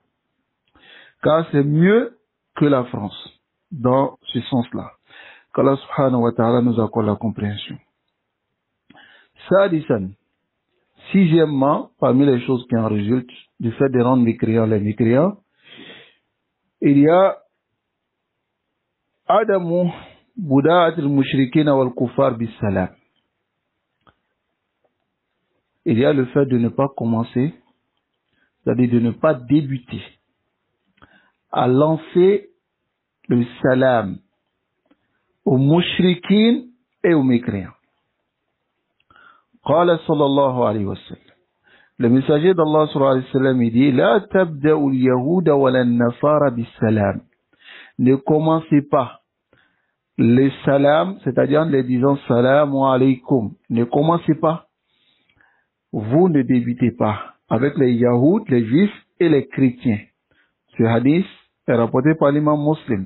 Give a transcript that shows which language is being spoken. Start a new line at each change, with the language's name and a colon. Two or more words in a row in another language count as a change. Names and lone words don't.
French: Car c'est mieux que la France, dans ce sens-là. Qu'Allah
Arabic: سبحانه وتعالى
French: nous accorde la compréhension. Sadisan, sixièmement, parmi les choses qui en résultent, du fait de rendre mécréants les mécréants, il y a
Arabic: عدم بداءة المشركين والكفار بالسلام.
French: Il y a le fait de ne pas commencer, c'est-à-dire de ne pas débuter à lancer le salam aux mushrikin et aux mécréants.
Arabic: قال صلى الله عليه وسلم.
French: Le messager d'Allah
Arabic: صلى الله عليه وسلم
French: il dit
Arabic: لا تبدؤوا اليهود ولا النصارى بالسلام.
French: Ne commencez pas le salam, c'est-à-dire en les disant
Arabic: سلام عليكم.
French: Ne commencez pas. Vous ne débutez pas avec les Yahoud, les Juifs et les chrétiens. Ce hadith est rapporté par l'imam Muslim.